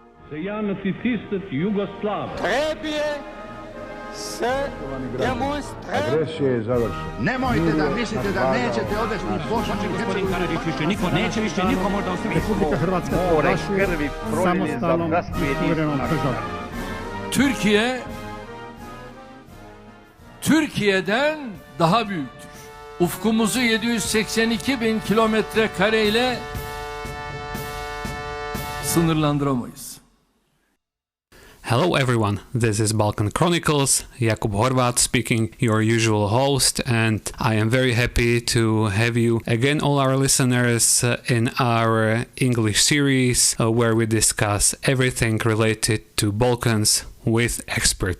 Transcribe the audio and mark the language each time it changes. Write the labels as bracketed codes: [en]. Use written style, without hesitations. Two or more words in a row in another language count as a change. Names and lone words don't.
[bs] Trebje se demonstrira. Agresija je završena. Nemojte da mislite da nećete odvesti Bosnu i Hercegovinu. Neće više niko možda ostaviti. [hr] Republika Hrvatska proglašuje samostalnom i suverenom državom. [tr] Türkiye'den daha büyüktür. Ufkumuzu 782 bin kilometre kareyle sınırlandıramayız. [en] Hello everyone, this is Balkan Chronicles, Jakub Horvat speaking, your usual host, and I am very happy to have you again, all our listeners, in our English series where we discuss everything related to Balkans with expert.